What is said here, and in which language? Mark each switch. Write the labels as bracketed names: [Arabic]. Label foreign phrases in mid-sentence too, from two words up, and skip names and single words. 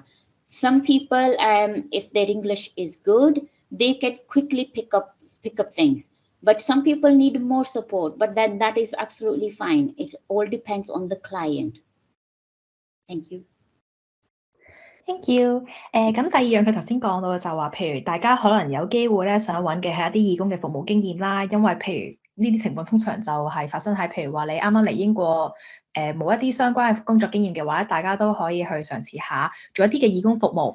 [English] Some people, if their English is good, they can quickly pick up things. But some people need more support, but then that is absolutely fine. It all depends on the client. Thank you. Thank you。 [Cantonese] 咁第二樣佢頭先講到嘅就話，譬如大家可能有機會咧想揾嘅係一啲義工嘅服務經驗啦，因為譬如呢啲情況通常就係發生喺譬如話你啱啱嚟英國，冇一啲相關嘅工作經驗嘅話，大家都可以去嘗試下做一啲嘅義工服務。